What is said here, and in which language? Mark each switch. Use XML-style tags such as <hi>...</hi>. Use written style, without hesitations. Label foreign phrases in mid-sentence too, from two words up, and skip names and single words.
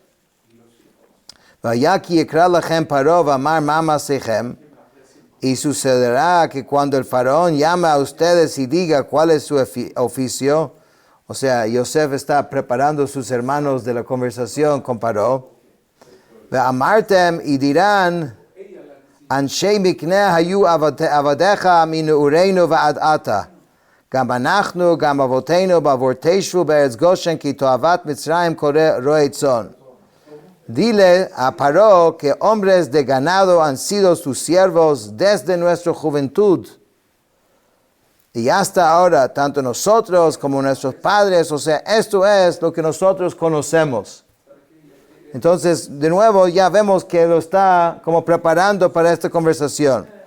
<es>Y sucederá que cuando el faraón llame a ustedes y diga cuál es su oficio, o sea, Yosef está preparando a sus hermanos de la conversación con Paró. Amartem y dirán,</es> <he>אנשי מקנה היו עבדיך מנעורינו ועד עתה. גם אנחנו, גם אבותינו, בעבור תשבו בארץ גושן, כי תועבת מצרים קורא רועי צאן.</he> <es>Dile a Paró que hombres de ganado han sido sus siervos desde nuestra juventud. Y hasta ahora, tanto nosotros como nuestros padres, o sea, esto es lo que nosotros conocemos. Entonces, de nuevo, ya vemos que lo está como preparando para esta conversación.</es>